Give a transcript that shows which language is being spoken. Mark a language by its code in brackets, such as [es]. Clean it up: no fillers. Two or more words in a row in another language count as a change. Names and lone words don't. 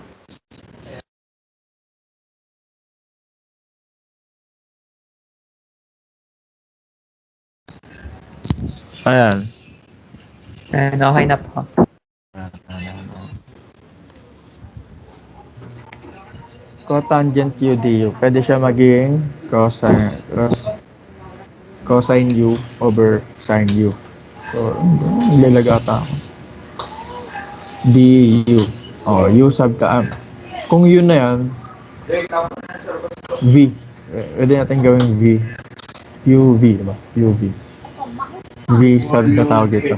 [tl] Ayan. Ayan, okay na po. [en] Cotangent u du. [tl] Pwede siya maging [en] cosine u over sine u. [tl] So, naglalag ata ako. du. [en] U sub [tl] kung u na yan, v. Pwede natin gawing v. uv, diba? uv. [en] V sub [tl] na tawag dito.